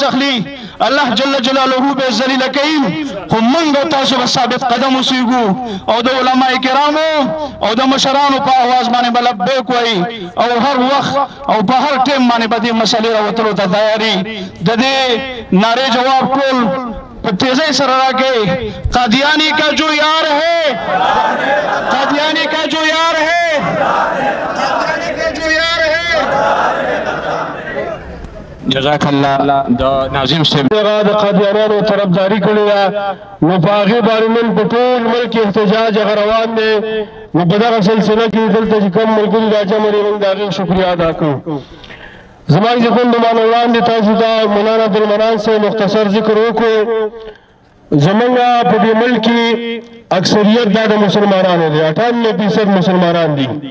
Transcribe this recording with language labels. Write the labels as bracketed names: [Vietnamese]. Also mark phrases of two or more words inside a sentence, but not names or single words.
[Pashto] اخلي [Arabic] الله جل جلاله [Pashto] به ذلیله کوي خو موږ او تاسو به ثابت قدم اوسېږو او د علما کرامو او د مشرانو په اواز باندې به لبیک وایي او هر وخت او په هر ټیم باندې به دې مسلې راوتلو ته تیاري د دې نعرې جواب ټول په تیزی سره راکړئ [Urdu] قادیانی کا جو یار ہے قادیانی کا جو یار ہے قادیانی کا جو یار ہے [Arabic] جزاک الله [Pashto] د ناظم صاحب د قادیانانو طرفداري کړې ده نو په هغې باندې نن په ټول ملک احتجاج هغه روان دی نو په دغه سلسله کې دلته چې کوم ملګري راجمع دي موږ د هغې شکریه ادا کوو زما عزتمن دوستانو وړاندې تاسو ته مولانا عبدالمنان صاحب مختصر ذکر وکړو زمونږ په دې ملک کې اکثریت دا د مسلمانانو دی 98% مسلمانان دي